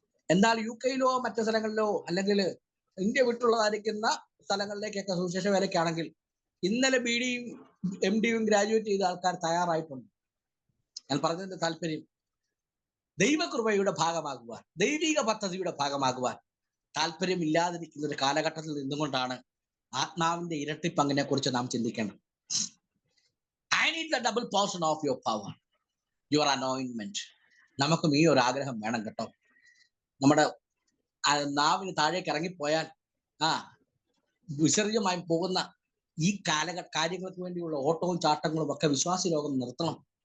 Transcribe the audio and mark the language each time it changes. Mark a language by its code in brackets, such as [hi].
[ml] എന്നാൽ UK-യിലോ മറ്റു സ്ഥലങ്ങളിലോ അല്ലെങ്കിൽ ഇന്ത്യ വിട്ടുള്ളതായിരിക്കുന്ന സ്ഥലങ്ങളിലേക്കൊക്കെ സുവിശേഷ വിലയ്ക്കാണെങ്കിൽ ഇന്നലെ BD-യും MD-യും ഗ്രാജുവേറ്റ് ചെയ്ത ആൾക്കാർ തയ്യാറായിട്ടുണ്ട്. ഞാൻ പറഞ്ഞതിന്റെ താല്പര്യം, ദൈവകൃപയുടെ ഭാഗമാകുവാൻ, ദൈവിക പദ്ധതിയുടെ ഭാഗമാകുവാൻ താല്പര്യമില്ലാതിരിക്കുന്ന ഒരു കാലഘട്ടത്തിൽ നിന്നുകൊണ്ടാണ് ആത്മാവിന്റെ ഇരട്ടിപ്പങ്കിനെ കുറിച്ച് നാം ചിന്തിക്കേണ്ടത്. [en] I need the double portion of your power, your anointment. [ml] നമുക്കും ഈ ഒരു ആഗ്രഹം വേണം കേട്ടോ. നമ്മുടെ നാവിന് താഴേക്ക് ഇറങ്ങിപ്പോയാൽ വിസർജ്യമായി പോകുന്ന ഈ കാര്യങ്ങൾക്ക് വേണ്ടിയുള്ള ഓട്ടവും ചാട്ടങ്ങളും ഒക്കെ വിശ്വാസി ലോകം നിർത്തണം.